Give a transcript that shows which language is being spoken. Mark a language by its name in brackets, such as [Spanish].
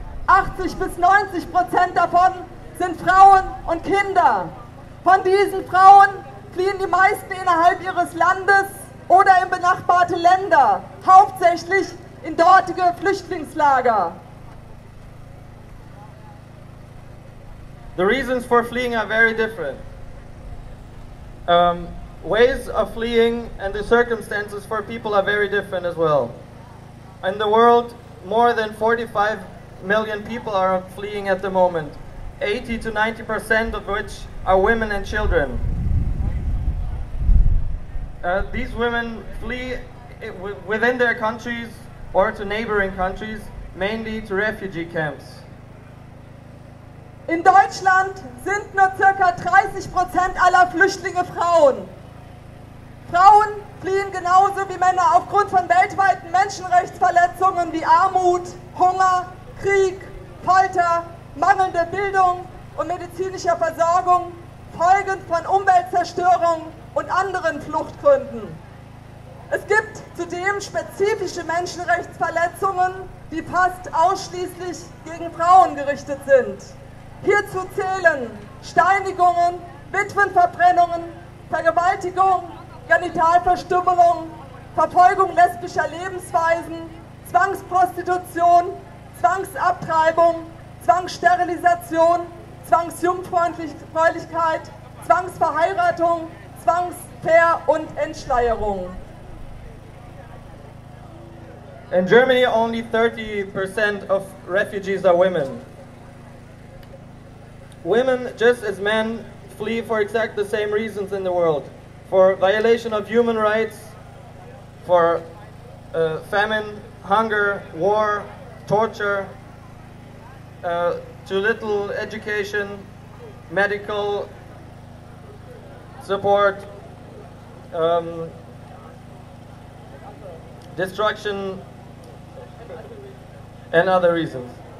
[German] 80 bis 90% davon sind Frauen und Kinder. Von diesen Frauen fliehen die meisten innerhalb ihres Landes oder in benachbarte Länder, hauptsächlich in dortige Flüchtlingslager. [English] The reasons for fleeing are very different. Ways of fleeing and the circumstances for people are very different as well. In the world, more than 45 million people are fleeing at the moment, 80 to 90% of which are women and children. These women flee within their countries or to neighboring countries, mainly to refugee camps. [German] In Deutschland sind nur ca. 30% aller Flüchtlinge Frauen. Frauen fliehen genauso wie Männer aufgrund von weltweiten Menschenrechtsverletzungen wie Armut, Hunger, Krieg, Folter, mangelnde Bildung und medizinischer Versorgung, folgend von Umweltzerstörung und anderen Fluchtgründen. Es gibt zudem spezifische Menschenrechtsverletzungen, die fast ausschließlich gegen Frauen gerichtet sind. Hierzu zählen Steinigungen, Witwenverbrennungen, Vergewaltigung, Genitalverstümmelung, Verfolgung lesbischer Lebensweisen, Zwangsprostitution, Zwangsabtreibung, Zwangssterilisation, Zwangsjungfräulichkeit, Zwangsverheiratung, Zwangsver- und Entschleierung. [English] In Germany, only 30% of refugees are women. Women, just as men, flee for exactly the same reasons in the world. For violation of human rights, for famine, hunger, war, torture, too little education, medical support, destruction, and other reasons.